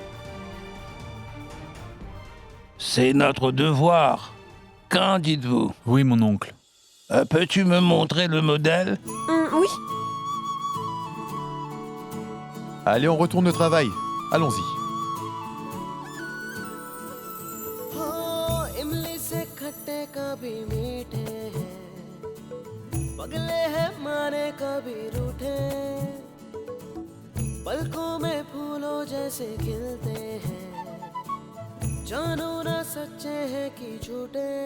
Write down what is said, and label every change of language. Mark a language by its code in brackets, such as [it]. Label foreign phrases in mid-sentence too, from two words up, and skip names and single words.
[fr] C'est notre devoir. Qu'en dites-vous? Oui, mon oncle. Peux-tu me montrer le modèle? Oui. Allez, on retourne au travail. Allons-y. [hi] पलकों में फूलों जैसे खिलते हैं जानो ना सच्चे हैं कि झूठे